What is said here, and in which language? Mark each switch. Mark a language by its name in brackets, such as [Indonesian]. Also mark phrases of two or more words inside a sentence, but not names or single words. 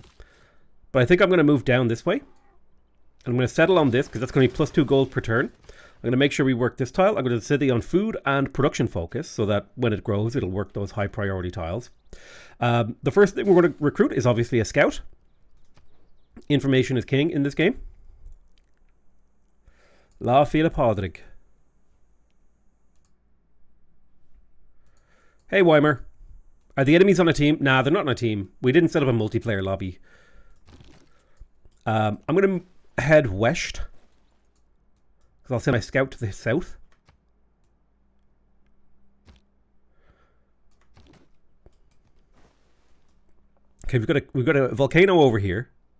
[English] But I think I'm going to move down this way. I'm going to settle on this because that's going to be +2 gold per turn. I'm going to make sure we work this tile. I'm going to set it on food and production focus so that when it grows, it'll work those high priority tiles. The first thing we're going to recruit is obviously a scout. Information is king in this game. La fila Podrig. Hey, Weimer. Are the enemies on a team? Nah, they're not on a team. We didn't set up a multiplayer lobby. I'm going to head west. Because I'll send my scout to the south. Okay, we've got a volcano over here.